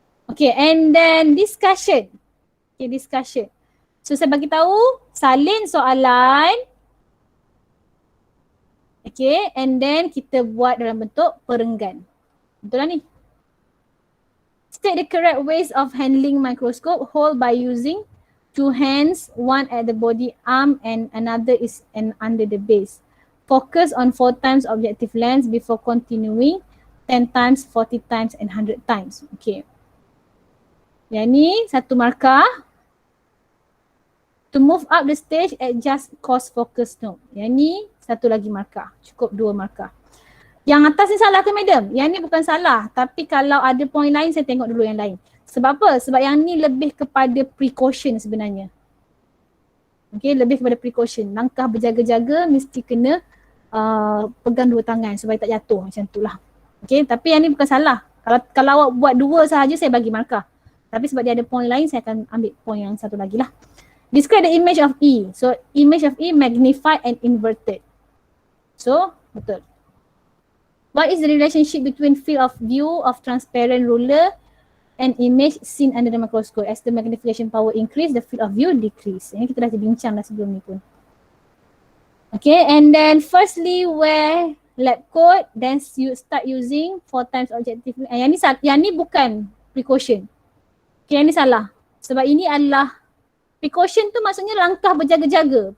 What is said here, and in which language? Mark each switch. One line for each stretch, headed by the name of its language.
English: Okay, and then discussion. Okay, discussion.
Malay: So saya bagi tahu salin soalan.
English: Okay, and then
Malay: kita buat dalam bentuk perenggan. Betul lah ni.
English: State the correct ways of handling microscope. Hold by using 2 hands, one at the body arm and another is under the base. Focus on 4 times objective lens before continuing 10 times, 40 times and 100 times.
Malay: Okay. Yang ni satu markah.
English: To move up the stage, adjust coarse focus node.
Malay: Yang ni satu lagi markah. Cukup 2 markah. Yang atas ni salah ke madam? Yang ni bukan salah. Tapi kalau ada point lain, saya tengok dulu yang lain. Sebab apa? Sebab yang ni lebih kepada precaution sebenarnya. Okay, lebih kepada precaution. Langkah berjaga-jaga mesti kena pegang 2 tangan supaya tak jatuh macam tu lah. Okay, tapi yang ni bukan salah. Kalau awak buat 2 sahaja saya bagi markah. Tapi sebab dia ada point lain saya akan ambil point yang satu lagi lah.
English: Describe the image of E. So image of E magnified and inverted. So
Malay: betul.
English: What is the relationship between field of view of transparent ruler and image seen under the microscope? As the magnification power increase, the field of view decrease.
Malay: Ini kita dah bincang dah sebelum ni pun.
English: Okay, and then firstly wear lab coat, then you start using 4 times objective.
Malay: Yang ni bukan precaution. Okay, yang ni salah. Sebab ini adalah precaution tu maksudnya langkah berjaga-jaga.